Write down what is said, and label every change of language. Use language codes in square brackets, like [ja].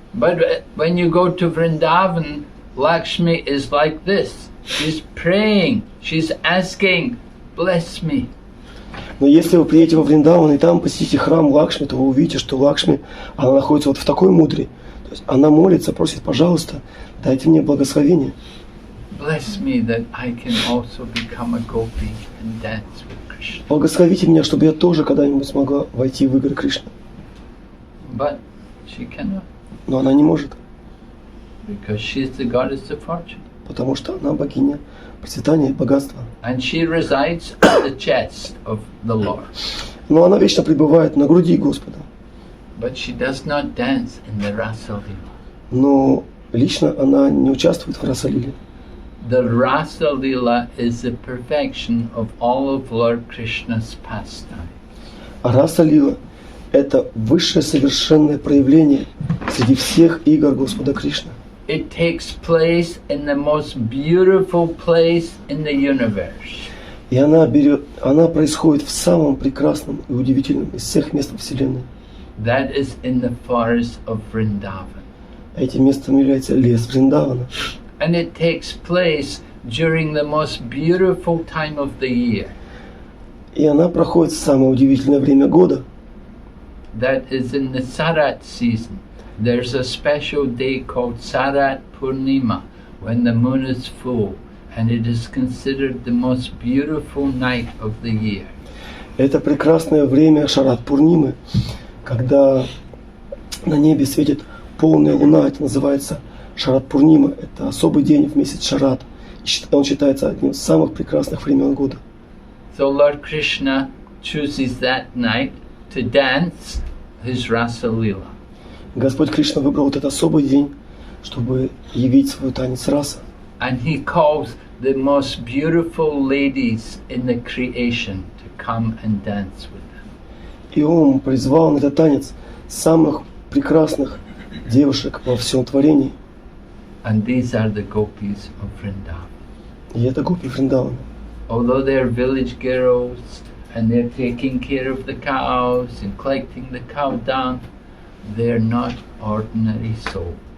[en] But when you go to Vrindavan, Lakshmi is like this. She's praying. She's asking, bless me. [ru] Но если вы приедете во Вриндаван и там посетите храм Лакшми, то вы увидите, что Лакшми, она находится вот в такой мудре. То есть она молится, просит, пожалуйста, дайте мне благословение. [en] Bless me that I can also become a gopi and dance with Krishna. [ru] Благословите меня, чтобы я тоже когда-нибудь смогла войти в игры Кришны. [en] But she cannot, [ru] Но она не может, [en] because she's the goddess of fortune. [ru] потому что она богиня процветания и богатства. [en] And she resides at the chest of the Lord. [ru] Но она вечно пребывает на груди Господа. [en] But she does not dance in the Rasa Lila. [ru] Но лично она не участвует в Расалиле. [en] The Rasa Lila is the perfection of all of Lord Krishna's pastime. [ru] А Расалила – это высшее совершенное проявление среди всех игр Господа Кришны. [en] It takes place in the most beautiful place in the universe. [ru] И она происходит в самом прекрасном и удивительном из всех мест Вселенной. [en] That is in the forest of Vrindavan. [ru] Этим местом является лес Вриндавана. [en] And it takes place during the most beautiful time of the year. [ru] И она проходит в самое удивительное время года. [en] That is in the Sarat season. There's a special day called Sarat Purnima, when the moon is full, and it is considered the most beautiful night of the year. [ru] Это прекрасное время Шарат Пурнимы, когда на небе светит полная луна. Это называется Шарат Пурнима. Это особый день в месяц Шарат. Он считается одним из самых прекрасных времен года. [en] So Lord Krishna chooses that night to dance his Rasa Lila. [ru] Господь Кришна выбрал вот этот особый день, чтобы явить свой танец раса. [en] And he calls the most beautiful ladies in the creation to come and dance with him. [ru] И он призвал на этот танец самых прекрасных девушек во всем творении. [en] And these are the gopis of Vrindavan. [ru] И это гопи Вриндавана. [en] Although they're village girls and they're taking care of the cows and collecting the cow dung, they're not ordinary souls.